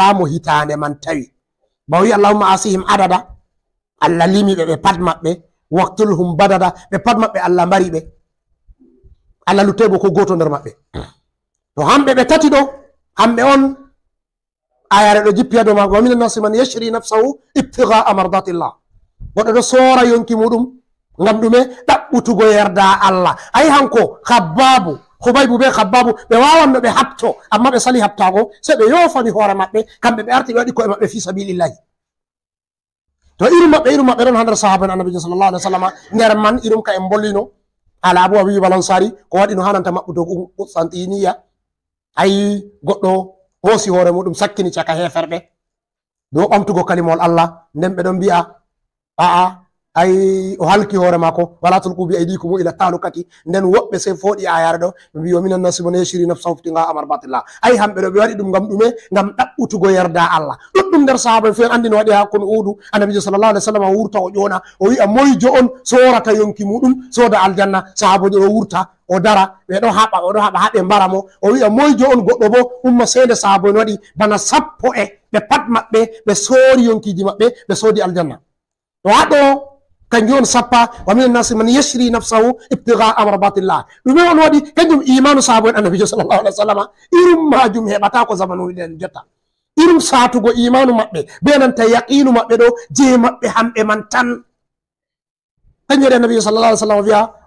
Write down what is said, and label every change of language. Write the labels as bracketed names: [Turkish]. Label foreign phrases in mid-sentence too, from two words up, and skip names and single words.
[Fula] mo hitande man tawi ba wi [Arabic] allahumma asihim adada [Fula] Allah limi ɓe pat maɓɓe [Arabic] waqtulhum badada [Fula] ɓe pat maɓɓe Allah mbari ɓe Allah luttebo ko goto nder maɓɓe to hamɓe ɓe tati ɗo hamɓe on ayare ɗo jippi ha dow maako [Arabic] wa minan nasi man yashri nafsahu ibtigaa mardatillah [Fula] goɗɗo ɗo soora yonki muɗum ngam ɗume ɗaɓɓutugo yerda Allah ayi hanko Khabbabu Hubaybu be Khabbabu ɓe wawan no ɓe habto amma ɓe sali habtago sey ɓe yofani hoore maɓɓe kamɓe ɓe arti ɓe waɗi koye maɓɓe [Arabic] fi sabilillahi [Fula] to irum maɓɓe ɗon ha nder sahaban annabijo [Arabic] sallallahu alaihi wasallam [Fula] nder man irum ka en bollino ala Abu Ayyub al-Ansari ko waɗi no hananta maɓɓutogo Qustantiniya ayi goɗɗo hoosi hoore muɗum sakkini caka heferɓe do ɓamtugo kalimol Allah nden ɓe ɗon mbi'a aa ay o halki hoore mako [Arabic] wala tulqu bi aydikum ila talukati [Fula] nden woɓɓe sey fooɗi ayare ɗo ɓe mbi [Arabic] wa minan nasi man yashri nafsahu ibtigaa mardatillah [Fula] ay hamɓe ɗo ɓe waɗi ɗum ngam ɗume ngam ɗaɓɓutugo yerda Allah ɗuɗɗum nder sahaba fen andi no waɗi ha kono uhudu annabijo [Arabic] sallallahu alaihi wasallam [Fula] wurta o ƴona o wi'a moyjo on sorata yonki muɗum soda aljanna sahabajo ɗo wurta o dara ɓe ɗo haɓa oɗo haɓa ha ɓe mbara mo o wi'a moyjo on goɗɗo bo umma seede sahaba en waɗi bana 10 ɓe pat maɓɓe ɓe soori yonkiji maɓɓe ɓe soodi aljanna to haɗo kanjum on sappa [Arabic] wa minan nasi man yashri nafsahu ibtigaa mardatillah [Fula] ɗume on waɗi kanjum imanu sahaba en annabijo [Arabic] sallallahu alaihi wasallam [Fula] irum majum heɓata ko zamanu ɗen jotta irum satugo imanu maɓɓe be nanta yaqinu maɓɓe ɗo je maɓɓe hamɓe man tan kanjum waɗi annabijo sallallahu alaihi wasallam o